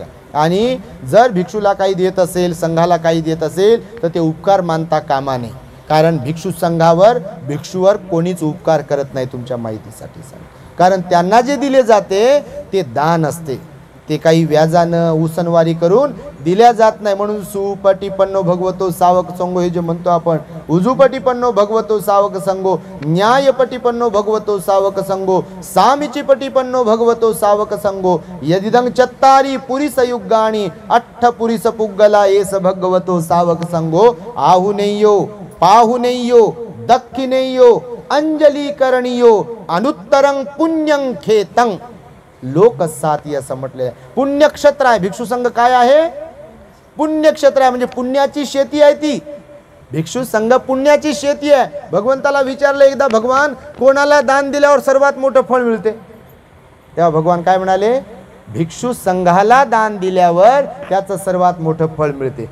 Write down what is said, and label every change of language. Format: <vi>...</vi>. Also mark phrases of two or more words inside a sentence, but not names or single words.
<mr>आणि जर भिक्षूला काही देत असेल, संघाला काही देत असेल, तर ते उपकार मानता कामा नये. कारण भिक्षू संघावर, भिक्षूवर कोणीच उपकार करत नाही, तुमच्या माहितीसाठी सांग. कारण त्यांना जे दिले जाते ते दान असते, ते काही व्याजानं, उसनवारी करून दिल्या जात नाही.</mr> <pi>म्हणून सुपटिपन्नो भगवतो सावक संगो,</pi> <mr>हे जे म्हणतो आपण,</mr> <pi>उजूपटिपन्नो भगवतो सावक संगो, न्यायपटिपन्नो भगवतो सावक संगो, सामिचिपटिपन्नो भगवतो सावक संगो, यदिदं चत्तारी पुरीस युगाणी अठ्ठ पुरीस पुग्गला एस भगवतो सावक संगो, आहुनेयो पाहुनेयो दक्षिणेयो अंजली करणियो अनुत्तरं पुण्यं खेतं लोकसाती</pi> <mr>असं म्हटले. पुण्यक्षेत्र आहे भिक्षू संघ. काय आहे? पुण्यक्षेत्र आहे, म्हणजे पुण्याची शेती आहे ती. भिक्षू संघ पुण्याची शेती आहे. भगवंताला विचारलं एकदा, भगवान कोणाला दान दिल्यावर सर्वात मोठं फळ मिळते? तेव्हा भगवान काय म्हणाले? भिक्षू संघाला दान दिल्यावर त्याचं सर्वात मोठं फळ मिळते.</mr>